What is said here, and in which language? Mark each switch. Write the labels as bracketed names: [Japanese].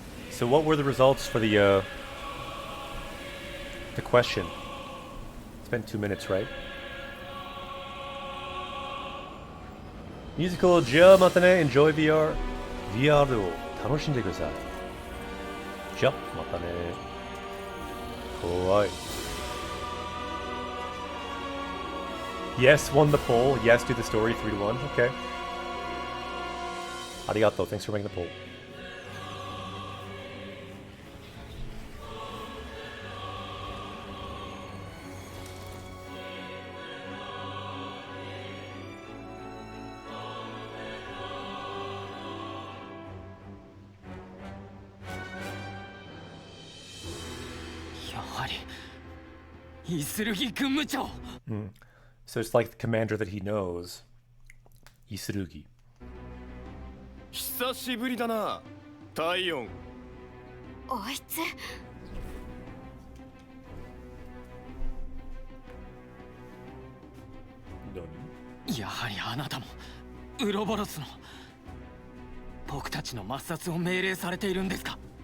[English] So what were the results for the question? It's been 2 minutes, right? Musical [Japanese] じゃあまたね [English] Enjoy VR. [Japanese] VR を楽しんでください。じゃあまたね。怖い。 [English] Yes, won the poll. Yes, do the story 3-1. Okay. [Japanese] ありがとう. [English] Thanks for making the poll. So it's like the commander that he knows. Isurugi. [Japanese] 久しぶりだな、タイオン。あいつ。やはりあなたもウロボロスの僕たちの抹殺を命令されているんですか？